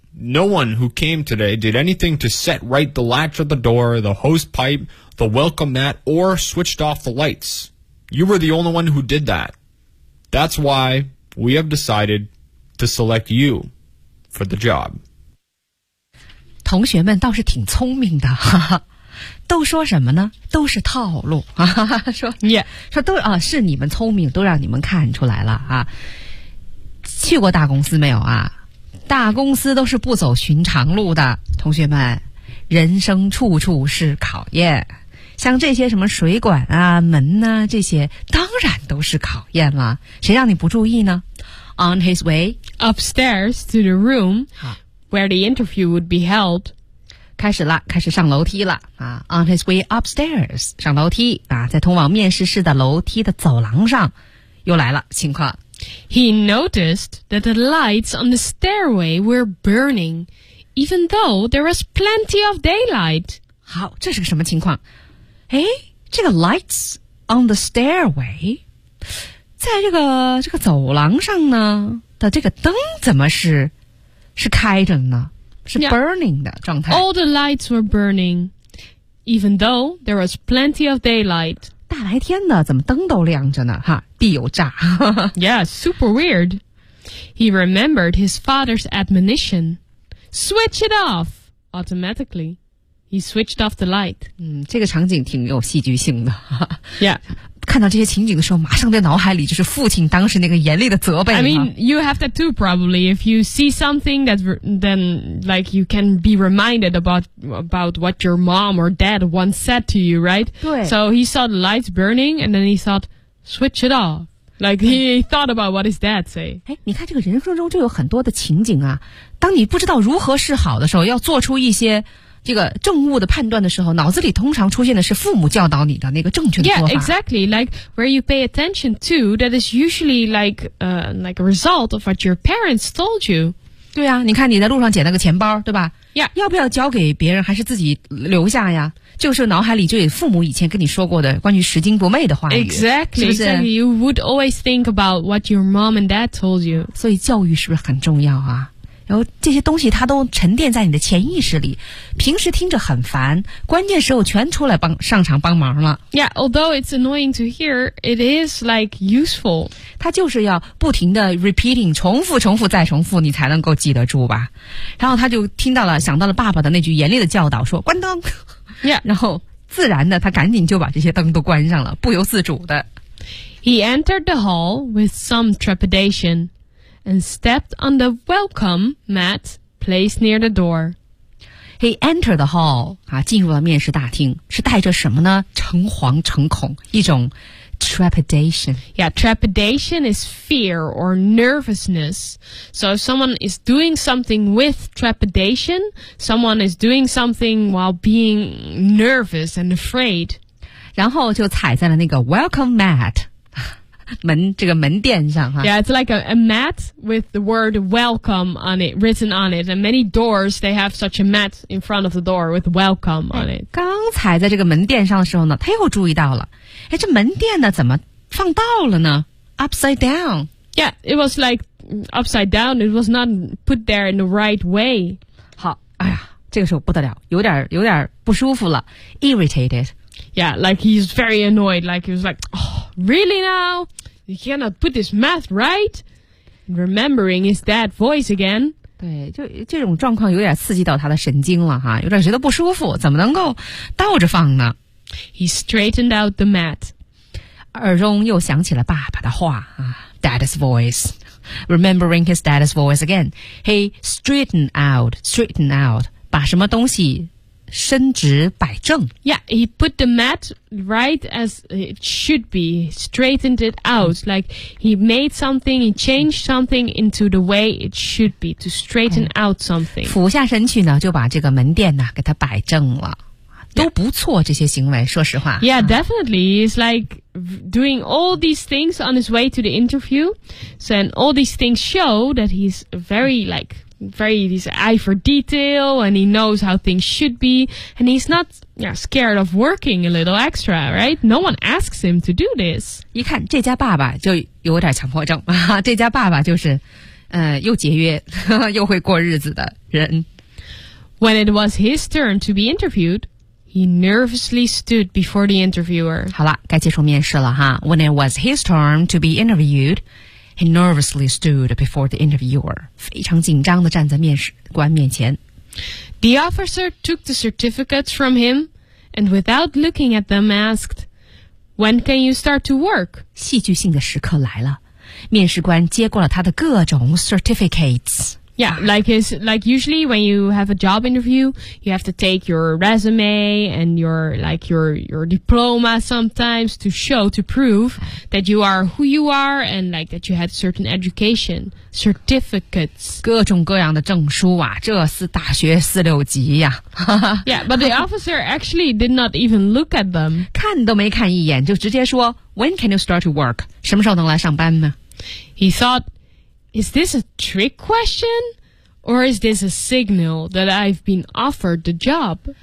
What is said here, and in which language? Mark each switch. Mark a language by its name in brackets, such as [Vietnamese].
[English] No one who came today did anything to set right the latch of the door, the hose pipe, the welcome mat, or switched off the lights. You were the only one who did that. That's why we have decided to select you for the job. [Chinese] 同学们倒是挺聪明的，哈哈。都说什么呢？都是套路，哈哈。说你、yeah. 说都啊，是你们聪明，都让你们看出来了啊。去过大公司没有啊？大公司都是不走寻常路的，同学们，人生处处是考验，像这些什么水管啊、门啊，这些当然都是考验了，谁让你不注意呢？ [English] On his way upstairs to the room where the interview would be held. [Chinese] 开始了，开始上楼梯了啊。 [English] On his way upstairs, [Chinese] 上楼梯啊，在通往面试室的楼梯的走廊上，又来了情况。 [English] He noticed that the lights on the stairway were burning, even though there was plenty of daylight. [Chinese] 好，这是个什么情况？哎，这个 [English] lights on the stairway, [Chinese] 在这个走廊上呢的这个灯怎么是开着呢？是 burning 的状态。 [English] Yeah, all the lights were burning, even though there was plenty of daylight. [Chinese] 大白天的怎么灯都亮着呢哈，必有诈。 [English] Yeah, super weird. He remembered his father's admonition. Switch it off. Automatically, he switched off the light. [Chinese] 这个场景挺有戏剧性的。 [English] Yeah. [Chinese] 看到这些情景的时候，马上在脑海里就是父亲当时那个严厉的责备。 [English] I mean, you have that too probably. If you see something that then like you can be reminded about what your mom or dad once said to you, right? [Chinese] 对。 [English] So he saw the lights burning and then he thought, switch it off. Like he thought about what his dad say. [Chinese] 哎，你看这个人生中就有很多的情景啊，当你不知道如何是好的时候，要做出一些这个正误的判断的时候，脑子里通常出现的是父母教导你的那个正确的做法。 [English] Yeah, exactly. Like where you pay attention to, that is usually like a result of what your parents told you. [Chinese] 对啊，你看你在路上捡了个钱包，对吧？ [English] Yeah. [Chinese] 要不要交给别人，还是自己留下呀？就是脑海里就有父母以前跟你说过的关于拾金不昧的话语。 [English] Exactly. [Chinese] 是不是 [English] exactly. You would always think about what your mom and dad told you. [Chinese] 所以教育是不是很重要啊？然后这些东西它都沉淀在你的潜意识里，平时听着很烦，关键时候全出来上场帮忙了。 [English] Yeah, although it's annoying to hear, it is like useful. [Chinese] 它就是要不停的 repeating, 重复重复再重复，你才能够记得住吧。然后他就听到了，想到了爸爸的那句严厉的教导，说关灯。 [English] Yeah. [Chinese] 然后自然的他赶紧就把这些灯都关上了，不由自主的。 [English] He entered the hall with some trepidation. And stepped on the welcome mat placed near the door. He entered the hall. [Chinese] 啊，进入了面试大厅，是带着什么呢？诚惶诚恐，一种 trepidation. [English] Yeah, trepidation is fear or nervousness. So if someone is doing something with trepidation, someone is doing something while being nervous and afraid. [Chinese] 然后就踩在了那个 welcome mat. 门这个门店上哈。 [English] Yeah, it's like a mat with the word welcome on it, written on it. And many doors, they have such a mat in front of the door with welcome on it. [Chinese] 刚才在这个门店上的时候呢，他又注意到了，这门店呢怎么放倒了呢？ [English] Upside down. Yeah, it was like upside down. It was not put there in the right way. [Chinese] 好，哎呀，这个时候不得了，有点不舒服了， irritated. [English] Yeah, like he's very annoyed. Like he was like, oh, really now? You cannot put this mat right? Remembering his dad's voice again. [Chinese] 对，就这种状况有点刺激到他的神经了哈，有点觉得不舒服，怎么能够倒着放呢？ [English] He straightened out the mat. [Chinese] 耳中又响起了爸爸的话啊， [English] dad's voice. Remembering his dad's voice again. He straightened out, [Chinese] 把什么东西伸直摆正。 [English] Yeah, he put the mat right as it should be, straightened it out. Like he made something, he changed something into the way it should be, to straighten out something. [Chinese] 俯下身去呢，就把这个门店呢给他摆正了。都不错，这些行为，说实话。 [English] Yeah, definitely. He's like doing all these things on his way to the interview. So, and all these things show that he's very like... he's an eye for detail and he knows how things should be and he's not scared of working a little extra, right? No one asks him to do this. [Chinese] 一看这家爸爸就有点强迫症，这家爸爸就是又节约又会过日子的人。 [English] When it was his turn to be interviewed, he nervously stood before the interviewer. [Chinese] 好了，该接受面试了哈。 [English] When it was his turn to be interviewed,He nervously stood before the interviewer, [Chinese] 非常紧张地站在面试官面前。 [English] The officer took the certificates from him and without looking at them asked, When can you start to work? [Chinese] 戏剧性的时刻来了。面试官接过了他的各种 certificates。 [English] Yeah, like usually when you have a job interview, you have to take your resume and your diploma sometimes to show, to prove that you are who you are and like that you had certain education, certificates. [Chinese] 各种各样的证书啊，这是大学四六级呀。 [English] Yeah, but the officer actually did not even look at them. [Chinese] 看都没看一眼，就直接说 [English] When can you start to work? [Chinese] 什么时候能来上班呢？ [English] He thought,Is this a trick question, or is this a signal that I've been offered the job?